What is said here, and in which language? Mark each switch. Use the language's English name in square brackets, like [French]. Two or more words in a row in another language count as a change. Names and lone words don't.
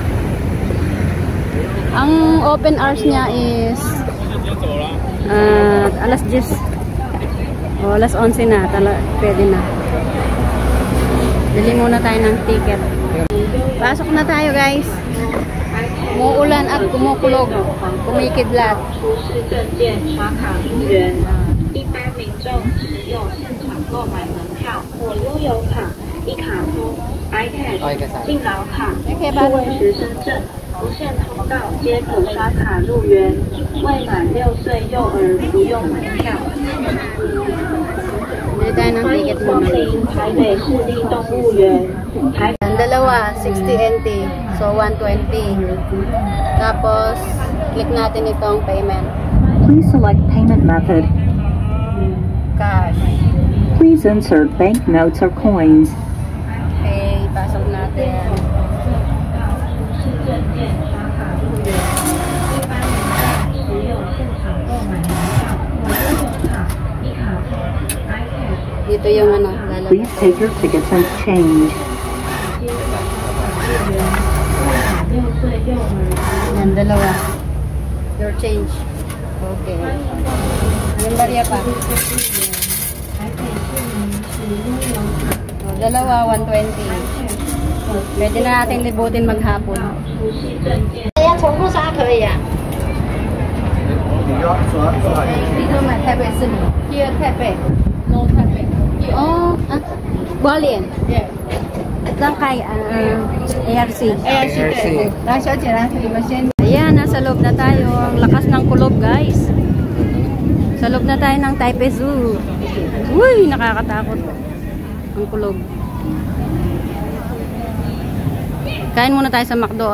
[Filipino] Ang [English] open hours [Filipino] niya is alas 10 o alas 11 na. Pwede na. Bili muna tayo ng ticket. Pasok na tayo guys. Umuulan at kumukulog. Kumikidlat. [Chinese] 一般民众使用现场购买门票或悠游卡、一卡通、iCash、敬老卡、数位学生证、不限通道皆可刷卡入园。未满6岁幼儿不用门票。欢迎光临台北市立动物园。 [Filipino] Dalawa, 60 NT. So, 120. Tapos, click natin itong payment. [English] Please select payment method. Cash. Please insert banknotes or coins. [Filipino] Okay, pasok natin. Dito yung ano, lalabas. [English] Please take your tickets and change. [Filipino] Yan, dalawa. [English] Your change. [Filipino] Okay. Yung barya pa. O, dalawa, 120. Pwede na natin libutin maghapon. Ayan, [Chinese] 重复刷可以啊。 [Filipino] Dito man, [English] Taipei City. Here, Taipei. No, Taipei. Oh, Hualien. Yeah. [Filipino] Saan kay ARC? ARC. Ayan, nasa loob na tayo. Ang lakas ng kulob, guys. Sa loob na tayo ng Taipei Zoo. Uy, nakakatakot. Ang kulob. Kain muna tayo sa McDo.